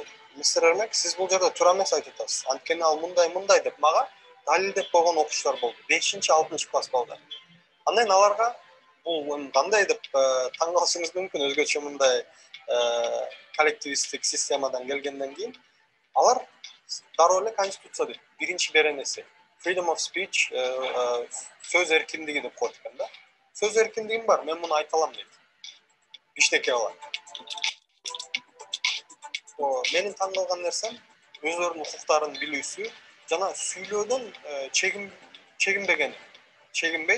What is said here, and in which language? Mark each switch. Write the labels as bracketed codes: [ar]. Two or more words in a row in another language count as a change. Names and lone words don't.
[ky] Мистер Эрмек, сиз бул жерде туура эмес айтып атасыз. Анткени ал мындай деп мага далилдеп койгон окуучулар болду. 5-6 класс балдар. Андан аларга бул кандай деп таң калышыңыз мүмкүн, өзгөчө мындай коллективисттик системадан келгенден кийин алар дароо эле конституция дейт. Биринчи беренеси [en] freedom of speech, [ky] сөз эркиндиги деп коет экен да. Сөз эркиндигим бар, мен муну айта алам дейт. Биштеке алар. Менин таң калган нерсем өздөрүнүн укуктарын билүүсү жана сүйлөөдөн чегинбейт.